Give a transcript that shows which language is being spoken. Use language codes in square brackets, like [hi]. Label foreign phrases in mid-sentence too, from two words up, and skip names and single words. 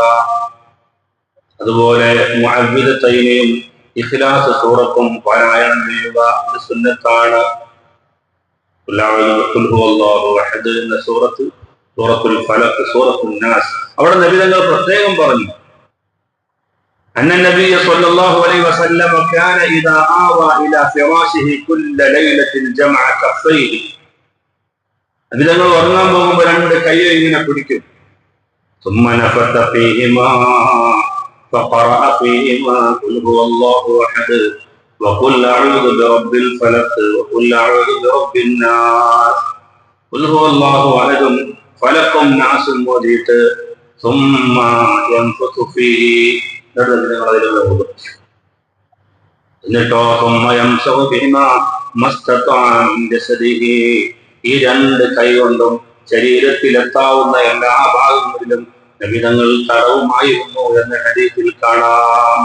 [ml] അതുപോലെ മുഅവ്വിദത്തൈനിയും ഇഖ്ലാസ് സൂറത്തും പാരായണം ചെയ്യുക ഒരു സുന്നത്താണ്. ഖുൽ ഹുവല്ലാഹു അഹദ് എന്ന സൂറത്ത്, സൂറത്തുൽ ഫലഖ്, സൂറത്തുൻ നാസ്, അവിടെ നബി തങ്ങൾ പ്രത്യേകം പറഞ്ഞു, [ar] أن النبي صلى الله عليه وسلم كان إذا آوى إلى فراشه كل ليلة جمع كفيه. [ml] നബി തങ്ങൾ ഉറങ്ങാൻ പോകുമ്പോൾ 2 കൈ ഇങ്ങനെ പിടിക്കും. [ar] ثم نفث فيهما فقرأ فيهما قل هو الله أحد وقل أعوذ برب الفلق وقل أعوذ برب الناس قل هو الله أحد فلق ناس وديت ثم ينفث فيه [ml] നിങ്ങൾ അതിലുള്ള എന്നിട്ടോ ഈ രണ്ട് കൈ കൊണ്ടും ശരീരത്തിലെത്താവുന്ന എല്ലാ ഭാഗങ്ങളിലും നബിതങ്ങൾ തടവുമായിരുന്നു എന്ന ഹദീസിൽ കാണാം.